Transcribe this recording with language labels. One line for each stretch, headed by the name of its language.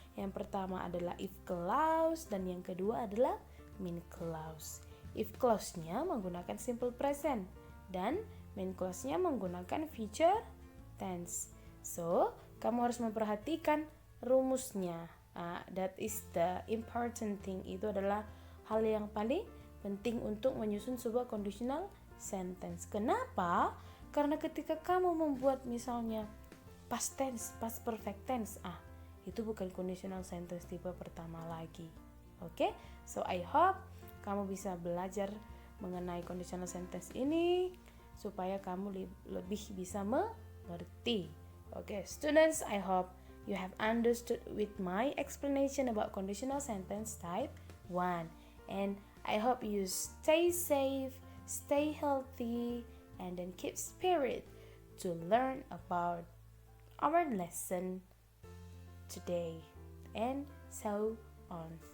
Indonesian: Yang pertama adalah if clause dan yang kedua adalah mean clause. If clause-nya menggunakan simple present dan main clause-nya menggunakan future tense. So, kamu harus memperhatikan rumusnya.
English: That is the important thing.
Indonesian: Itu adalah hal yang paling penting untuk menyusun sebuah conditional sentence. Kenapa? Karena ketika kamu membuat misalnya past tense, past perfect tense, itu bukan conditional sentence tipe pertama lagi. Oke?
English: So, I hope
Indonesian: kamu bisa belajar mengenai conditional sentence ini supaya kamu lebih bisa mengerti.
English: Okay, students, I hope you have understood with my explanation about conditional sentence type 1. And I hope you stay safe, stay healthy, and then keep spirit to learn about our lesson today and so on.